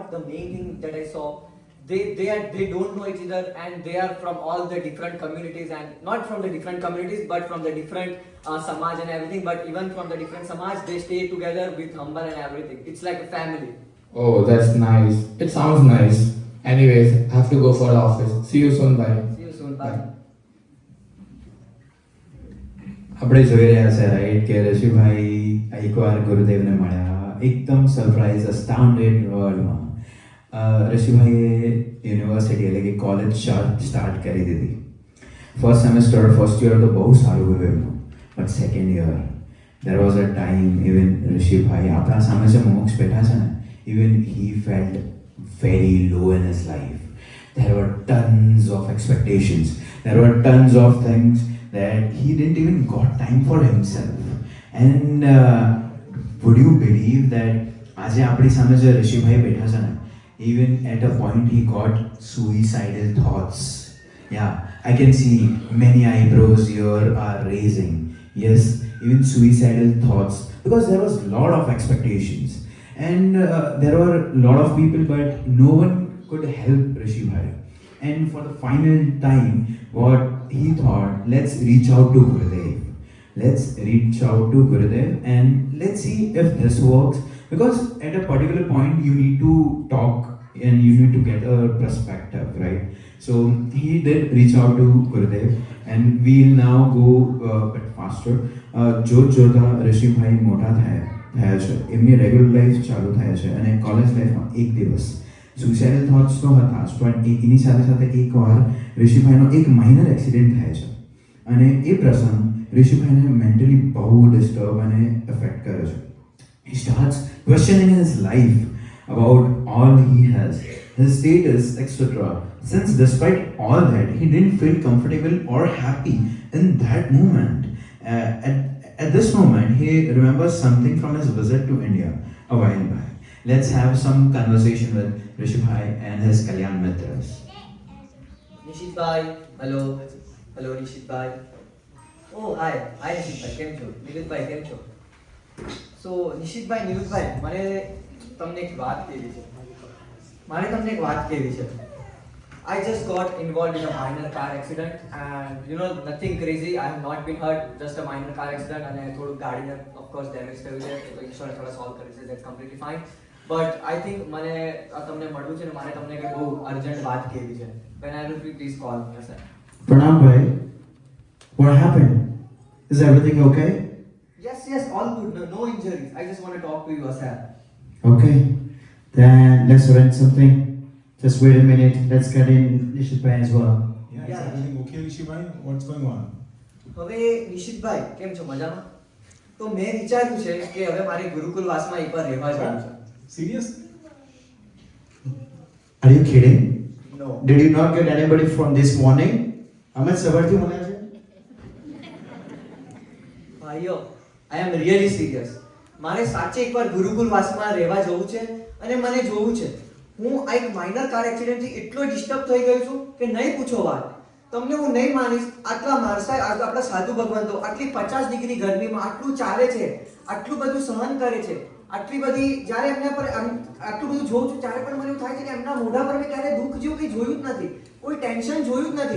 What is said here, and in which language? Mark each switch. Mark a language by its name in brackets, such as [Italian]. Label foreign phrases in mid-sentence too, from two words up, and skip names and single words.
[English] The main thing that I saw, they don't know each other, and they are from all the different communities, and not from the different communities, but from the different samaj and everything. But even from the different samaj, they stay together with humble and everything. It's like a family. Oh, that's nice. It sounds nice. Anyways, I have to go for the office. See you soon. Bye. See you soon. Bye. [Gujarati] આપણે જોઈ રહ્યા છે રાઈટ કે ઋષિભાઈ એકવાર ગુરુદેવને મળ્યા, એકદમ [English] surprise astounded [Gujarati] વર્લ્ડમાં ઋષિભાઈએ યુનિવર્સિટી એટલે કે કોલેજ સ્ટાર્ટ કરી દીધી. [English] first semester first year [Gujarati] તો બહુ સારું ગયું એમનું, [English] but second year there was a time even [Gujarati] ઋષિભાઈ આપણા સામે જે મોક્ષ બેઠા છે ને, [English] even he felt very low in his life. there were tons of expectations. There were tons of things that he didn't even got time for himself. And would you believe that [Gujarati] આજે આપણી સામે જે ઋષિભાઈ બેઠા છે ને, [English] even at a point he got suicidal thoughts. Yeah, I can see many eyebrows here are raising. Yes, even suicidal thoughts, because there was a lot of expectations. And there were a lot of people, but no one could help Rishi Bhai. And for the final time, what he thought, let's reach out to Gurudev. Let's reach out to Gurudev and let's see if this works. Because at a particular point, you need to talk and you need to get a perspective, right? So he did reach out to Gurudev, and we'll now go a bit faster. [Gujarati] જોત જોતા ઋષિભાઈ મોટા થયા છે, એમની [English] regular life [Gujarati] ચાલુ થાય છે, અને [English] college life [Gujarati] એક દિવસ [English] suicidal thoughts [Gujarati] તો હતા જ, પણ એની સાથે સાથે એકવાર ઋષિભાઈનો એક [English] minor accident [Gujarati] થાય છે, અને એ પ્રસંગ ઋષિભાઈને મેન્ટલી બહુ ડિસ્ટર્બ અને એફેક્ટ કરે છે. [English] He starts questioning his life about all he has, his status, etc. Since despite all that, he didn't feel comfortable or happy in that moment. At this moment, he remembers something from his visit to India a while back. Let's have some conversation with Rishi Bhai and his Kalyan Mitras. [Gujarati] નિશિત ભાઈ, હેલો હેલો નિશિત ભાઈ. ઓ હાય હાય નિશિત ભાઈ, કેમ છો? નિરુત ભાઈ કેમ છો? સો નિશિત ભાઈ, નિરુત ભાઈ, મને તમને એક વાત કહેવી છે. [English] I just got involved in a minor car accident, and nothing crazy. I have not been hurt, just a minor car accident, and [Gujarati] થોડું ગાડીને [English] of course damage [Gujarati] થયું છે, તો ઇન્સ્યોરન્સ થોડા સોલ્વ કરી છે, [English] that's completely fine. But I think [Gujarati] મને તમને મળવું છે ને મારે તમને કંઈ બહુ અર્જન્ટ વાત કહેવી છે. [English] When I will please call me, sir. Pranam Bhai, what happened? Is everything okay? Yes, all good. No injuries. I just want to talk to you, sir. Okay, then let's arrange something. Just wait a minute. Let's get in Nishit Bhai as well. Yeah, is Yeah. everything okay, Rishi bhai? What's going on? [Gujarati] હવે નિશિતભાઈ કેમ છો? મજામાં? તો મેં વિચાર્યું છે કે હવે મારે ગુરુકુલવાસમાં એકવાર રહેવા જવું છે. [English] Serious? Are you kidding? No. Did you not get anybody from this morning? [Gujarati] અમે સવારથી મળ્યા છે. [English] ભાઈઓ, I am really serious. [Gujarati] મારે સાચે એકવાર ગુરુકુલવાસમાં રહેવા જવું છે અને મને જોવું છે. હું આ એક [English] minor car accident [Gujarati] એટલો ડિસ્ટર્બ થઈ ગયો છું કે નહીં પૂછો વાત. તમને હું નહીં માનીશ, આટલા માણસા આપણા સાધુ ભગવંતો આટલી 50 ડિગ્રી ગરમીમાં આટલું ચાલે છે, આટલું બધું સહન કરે છે, આટલી બધી જ્યારે એમના પર આટલું બધું જોઉં છું ત્યારે પણ મને એવું થાય છે કે એમના મોઢા પર મેં ક્યારે દુઃખ જેવું કંઈ જોયું જ નથી, કોઈ ટેન્શન જોયું જ નથી.